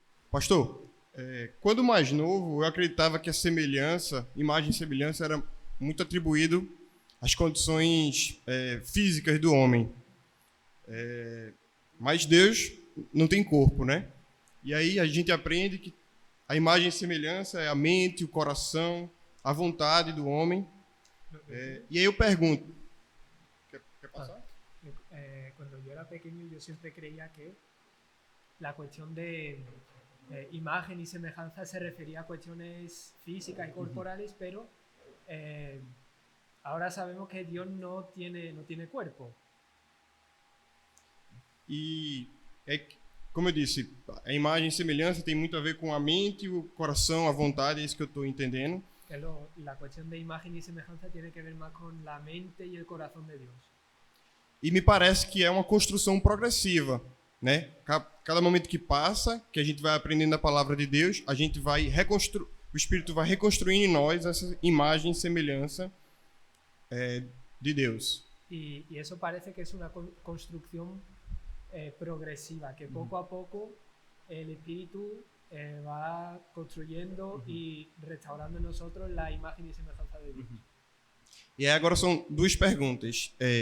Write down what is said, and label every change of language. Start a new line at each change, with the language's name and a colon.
Portuguese: Pastor, quando mais novo, eu acreditava que a semelhança, imagem e semelhança, era muito atribuído às condições físicas do homem. Mas Deus não tem corpo, né? E aí a gente aprende que a imagem e semelhança é a mente, o coração, a vontade do homem. E aí eu pergunto... Quer passar?
Spanish: Cuando yo era pequeño yo siempre creía que la cuestión de imagen y semejanza se refería a cuestiones físicas y corporales, pero ahora sabemos que Dios no tiene cuerpo.
Portuguese: E, como eu disse, a imagem e semelhança tem muito a ver com a mente, o coração, a vontade, é isso que eu estou entendendo.
Spanish: La cuestión de imagen y semejanza tiene que ver más con la mente y el corazón de Dios.
Portuguese: E me parece que é uma construção progressiva, né? Cada momento que passa, que a gente vai aprendendo a palavra de Deus, a gente vai o Espírito vai reconstruindo em nós essa imagem e semelhança de Deus.
Spanish: Y eso parece que es una construcción progresiva, que poco a poco el Espíritu va construyendo y restaurando en nosotros la imagen y semejanza de Dios.
Portuguese: E aí agora são duas perguntas.